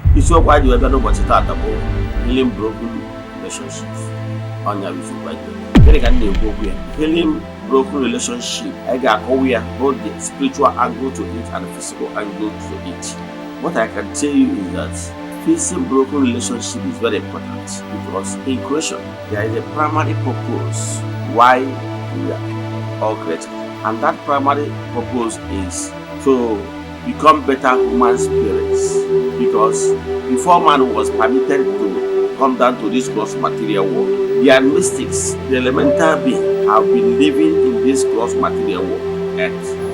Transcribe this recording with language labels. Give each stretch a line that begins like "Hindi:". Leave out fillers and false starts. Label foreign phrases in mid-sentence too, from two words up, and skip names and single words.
Igbo: isiokwu anyị wee bịa n'ụbọchị taata bụ
English: healing broken relationships.
Igbo: Ọnya bụ isiokwu anyị. Gịnị ka m na-ekwu okwu ya?
English: Healing broken relationship.
Igbo: Anyị ga-akọwa ya
English: both the spiritual angle to it and the physical angle to it. What I can tell you is that fixing broken relationship is very important because in creation there is a primary purpose why we are all created, and that primary purpose is to become better human spirits, because before man was permitted to come down to this gross material world, the mystics, the elemental being, have been living in this gross material world, earth.